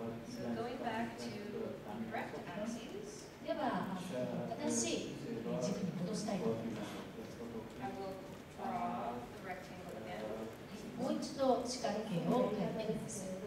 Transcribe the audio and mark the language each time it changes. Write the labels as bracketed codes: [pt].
[en] So going back to correct axes, [ja] では、正しい軸に戻したいと思います。 [en] I will draw the rectangle again. [ja] もう一度四角形を描いてみます。